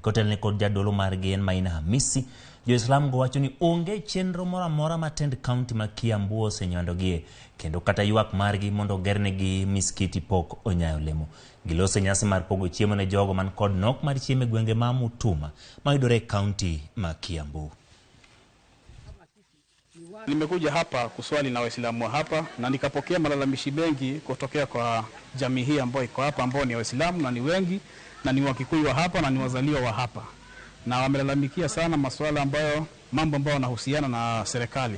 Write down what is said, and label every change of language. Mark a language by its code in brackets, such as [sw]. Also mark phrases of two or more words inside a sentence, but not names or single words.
[luo] Kotelne kod jadolo margi en Maina Hamisi, jo Islam go wacho ni onge chenro moro amora ma tend county ma Kiambu osenywandogie kendo kata ywak margi mondo gernegi miskiti pok onyayo lemo. Gilose nyasi mar pogo chiemo ne jogo man kod nok mar chiemo e gwenge ma Mutuma mayudore e county ma Kiambu. [sw] Nimekuja hapa kuswali na Waislamu wa hapa na nikapokea malalamishi mengi kutokea kwa jamii hii ambayo iko hapa, ambao ni Waislamu na ni wengi na ni Wakikuyu wa hapa na ni wazaliwa wa hapa, na wamelalamikia sana masuala ambayo mambo ambayo yanahusiana na serikali.